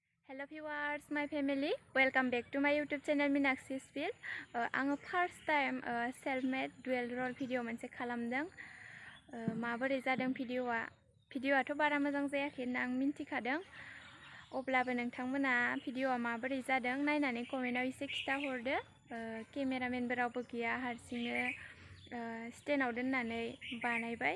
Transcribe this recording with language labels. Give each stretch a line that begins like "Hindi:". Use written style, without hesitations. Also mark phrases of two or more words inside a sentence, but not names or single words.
English: Hello viewers, my family. Welcome back to my YouTube channel Meenakshi Speed.
Bodo: आङो
English: first time self-made dual role video
Bodo: मोनसे खालामदों. माबोरै जादों भिडिअआथ' बारा मोजां जायाखै होनना आं मिन्थिखादों. अब्लाबो नोंथांमोना भिडिअआ माबोरै जादों नायनानै कमेन्टआव एसे खिथाहरदो. केमेरामेनबो रावबो गैया, हारसिंनो स्टेन्डआव दोननानै बानायबाय.